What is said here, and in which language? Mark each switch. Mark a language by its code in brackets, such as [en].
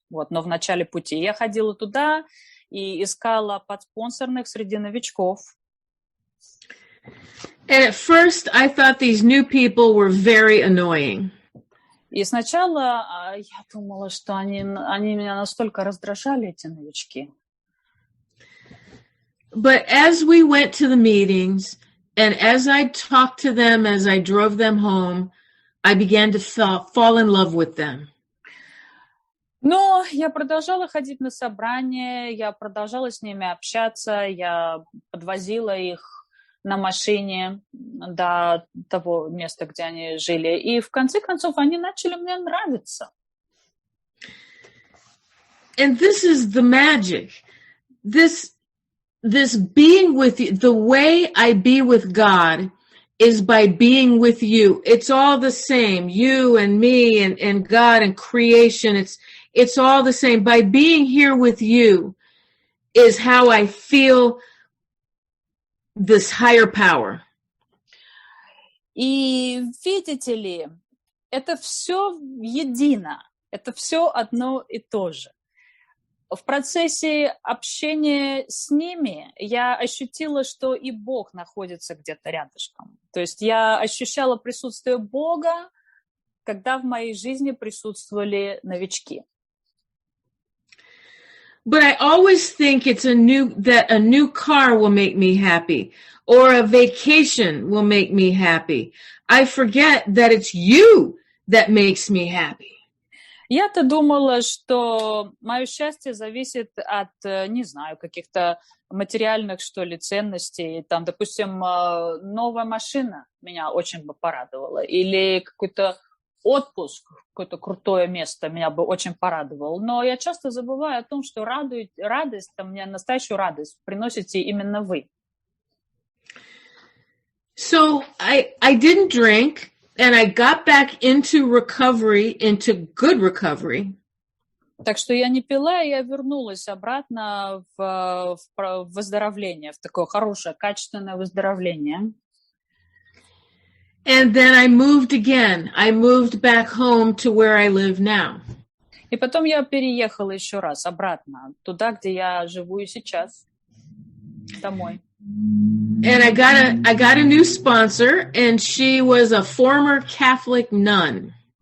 [ru] Вот, но в начале пути. Я ходила туда и искала подспонсорных среди новичков. [en] And at first I thought these new people were very annoying. [ru] И сначала я думала, что они меня настолько раздражали, эти новички. [en] But as we went to the meetings, and as I talked to them, as I drove them home, I began to fall in love with them. [ru] Но я продолжала ходить на собрания, я продолжала с ними общаться, я подвозила их на машине до того места, где они жили. И в конце концов они начали мне нравиться. [en] And this is the magic. This being with you, the way I be with God is by being with you. It's all the same. You and me and God and creation. It's all the same. By being here with you is how I feel this higher power. [ru] И видите ли, это все едино, это все одно и то же. В процессе общения с ними я ощутила, что и Бог находится где-то рядышком. То есть я ощущала присутствие Бога, когда в моей жизни присутствовали новички. [en] But I always think that a new car will make me happy, or a vacation will make me happy. I forget that it's you that makes me happy. [ru] Я-то думала, что мое счастье зависит от, не знаю, каких-то материальных, что ли, ценностей. Там, допустим, новая машина меня очень бы порадовала, или какой-то отпуск, какое-то крутое место меня бы очень порадовало. Но я часто забываю о том, что радость, мне настоящую радость приносите именно вы. [en] So I didn't drink, and I got back into recovery, into good recovery. [ru] Так что я не пила, и я вернулась обратно в выздоровление, в такое хорошее, качественное выздоровление. [en] And then I moved again. I moved back home to where I live now. [ru] И потом я переехала еще раз обратно, туда, где я живу и сейчас, домой. [en] And I got a new sponsor, and she was a former Catholic nun.